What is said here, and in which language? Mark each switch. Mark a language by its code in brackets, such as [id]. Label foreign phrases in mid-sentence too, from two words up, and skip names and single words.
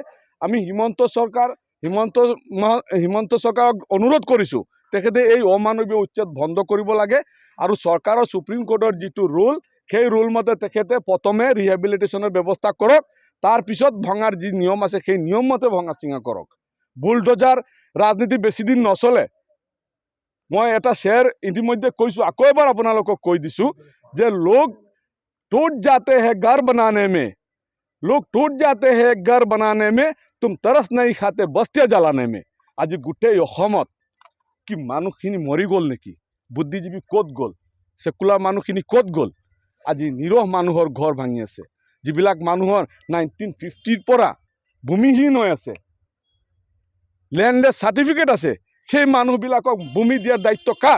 [as] আমি হিমন্ত চৰকাৰক অনুৰোধ কৰিছোঁ তেখেতে এই অমানৱীয় উচ্ছেদ বন্ধ কৰিব লাগে, আৰু চৰকাৰৰ সুপ্ৰিম কোৰ্টৰ যিটো ৰুল সেই ৰুল মতে তেখেতে প্ৰথমে ৰিহেবিলিটেশ্যনৰ ব্যৱস্থা কৰক, তাৰপিছত ভঙাৰ যি নিয়ম আছে সেই নিয়ম মতে ভঙা চিঙা কৰক। বুলডোজাৰ ৰাজনীতি বেছি দিন নচলে। মই এটা শ্বেয়াৰ ইতিমধ্যে কৈছোঁ, আকৌ এবাৰ আপোনালোকক কৈ দিছোঁ যে [hi] লোক टूट जाते हैं घर बनाने में, लोग टूट जाते हैं घर बनाने में, तुम तरस नहीं खाते बस्तियाँ জ্বালানে में। [as] আজি গোটেই অসমত কি মানুহখিনি মৰি গ'ল নেকি? বুদ্ধিজীৱী ক'ত গ'ল? সেকুলাৰ মানুহখিনি ক'ত গ'ল? আজি নিৰহ মানুহৰ ঘৰ ভাঙি আছে, যিবিলাক মানুহৰ 1950 পৰা ভূমিহীন হৈ আছে, লেণ্ডলেছ চাৰ্টিফিকেট আছে, সেই মানুহবিলাকক ভূমি দিয়াৰ দায়িত্ব কাৰ?